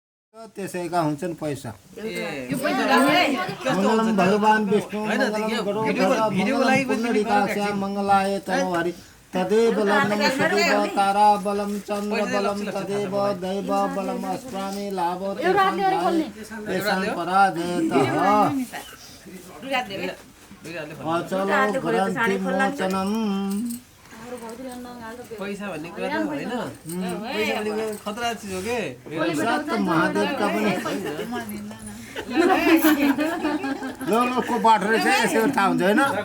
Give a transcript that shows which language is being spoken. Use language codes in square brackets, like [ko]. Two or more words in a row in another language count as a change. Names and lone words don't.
[ne] त्यसैका हुन्छन् पैसा [sa] मङ्गलम भगवान् विष्णु मङ्गलम गरुडध्वज पुण्डरीकाक्षां मङ्गलाय तनोहरि तदेव लग्नं सदैव तारा बलं चन्द्र बलं तदेव दैव बलम् अस्मरामि लाभो तेषां पराजयतः अचलो ग्रन्थिमोचनम् [ne] पैसा भन्ने कुरा त होइन पैसा भन्ने खतरा चिज हो के महादेवका पनि को बाटो रहेछ यसो थाहा हुन्छ होइन